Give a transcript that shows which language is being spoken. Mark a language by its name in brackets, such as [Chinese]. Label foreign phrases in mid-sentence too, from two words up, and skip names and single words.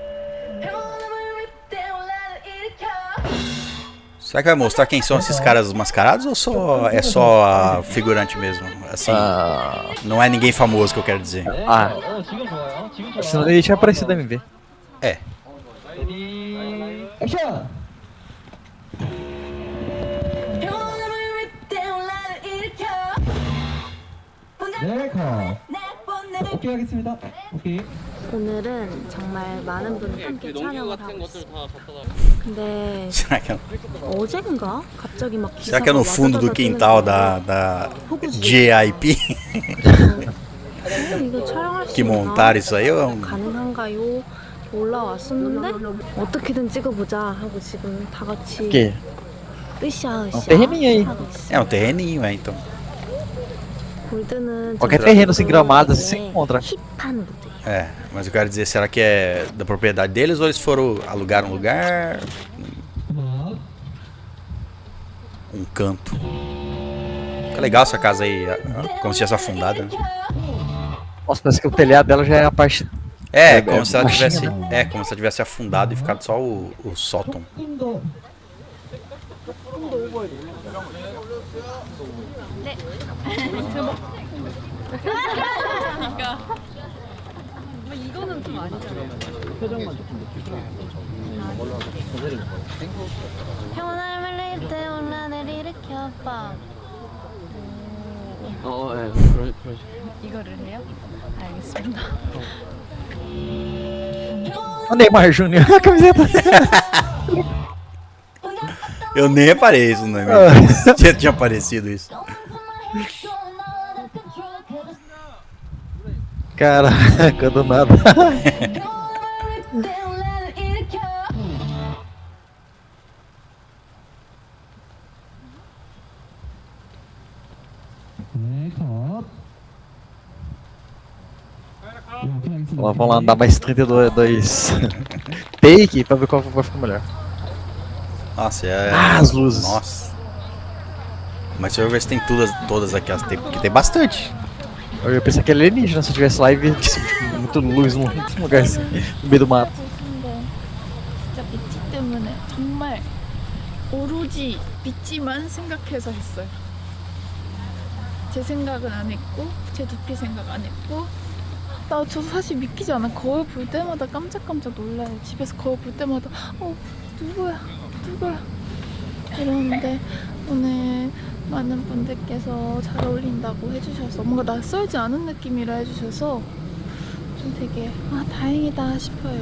[Portuguese] Será que vai mostrar quem são esses caras mascarados ou é só a figurante mesmo? Assim, Ah, não é ninguém famoso que eu quero dizer. [Korean] 지금 좋아요. 지금 좋아요. [Portuguese] senão ele tinha aparecido no MV. É. [Korean] 액션. 네, 컷. 오케이 하겠습니다. 오케이. 오늘은 정말 많은 분이 함께 촬영을 하고 있어요. 근데 [Portuguese] Será que, [Korean] 어젠가 갑자기 막 [Portuguese] será [Korean] 기사가 [Portuguese] que é no fundo do quintal da JIP [Korean] 이거 촬영할 수 [Portuguese] que [Korean] 있나? [Portuguese] montaram isso aí? Ou é um... [Korean] 가능한가요? 올라왔었는데 어떻게든 찍어보자 하고 지금 다 같이 [Portuguese] Que? [Korean] 으쌰으쌰 [Portuguese] terreninho aí. [Korean] 하고 있어. [Portuguese] É um terreninho, é, então. [Korean] 골드는 [Portuguese] Qualquer [Korean] 좀 [Portuguese] terreno sem gramado [Korean] 네, [Portuguese] você encontra. [Korean] 힙한 무대. [Portuguese] É, mas eu quero dizer, será que é da propriedade deles ou eles foram alugar um lugar? Um canto. Que legal essa casa aí, como se tivesse afundada, né? Nossa, parece que o telhado dela já é a parte. É, como se ela baixinha, tivesse. né? É, como se ela tivesse afundado e ficado só o sótão. [Korean] 이거는 좀 아니잖아. 평온함을 낼 때 혼란을 일으켜봐. 이거를 해요? 알겠습니다. [Portuguese] O Neymar Júnior, a camiseta. Eu nem reparei isso, né? Tinha aparecido isso. Caraca, do nada. [Korean] 네, 컷. [Portuguese] Vamos lá andar mais 32 take pra ver qual vai ficar melhor. Nossa, é. Ah, as luzes. Nossa. Mas deixa eu ver se tem todas aqui, porque tem bastante. Eu ia pensar que era alienígena se eu tivesse lá e visse tipo, muito luz num lugar assim, no meio do mato. [Korean] 진짜 빛이 때문에 정말 오로지 빛이만 생각해서 했어요. 제 생각은 안 했고 제 두피 생각 안 했고 저도 사실 믿기지 않아. 거울 볼 때마다 깜짝깜짝 놀라요. 집에서 거울 볼 때마다 누구야 이러는데 오늘 많은 분들께서 잘 어울린다고 해주셔서 뭔가 낯설지 않은 느낌이라 해주셔서 좀 되게 다행이다 싶어요.